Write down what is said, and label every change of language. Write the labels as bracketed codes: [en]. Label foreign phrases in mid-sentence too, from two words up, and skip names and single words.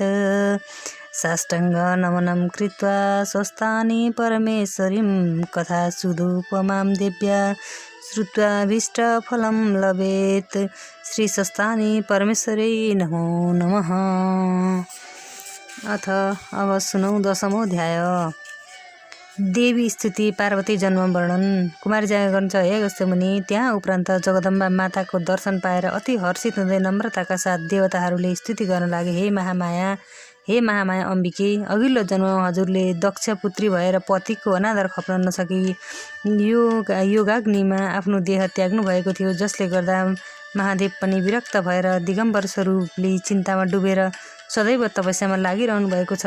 [sa] साष्टाङ्ग नमनं कृत्वा स्वस्थानी परमेश्वरीं कथा सुदुपमां देव्या श्रुत्वाभीष्टफलं लभेत्। श्री स्वस्थानी परमेश्वरी नमो नमः। [ne] अथ अब सुनौ 10औं अध्याय। देवी स्तुति पार्वती जन्म वर्णन। कुमारी जाँगा गर्नुहुन्छ हे अगस्त्य मुनि। त्यहाँ उपरान्त जगदम्बा माताको दर्शन पाएर अति हर्षित हुँदै नम्रताका साथ देवताहरूले स्तुति गर्न लागे। हे महामाया अम्बिके, अघिल्लो जन्ममा हजुरले दक्ष पुत्री भएर पतिको अनादर खप्न नसकी योगाग्निमा आफ्नो देह त्याग्नु भएको थियो, जसले गर्दा महादेव पनि विरक्त भएर दिगम्बर स्वरूपले चिन्तामा डुबेर सदैव तपस्यामा लागिरहनु भएको छ।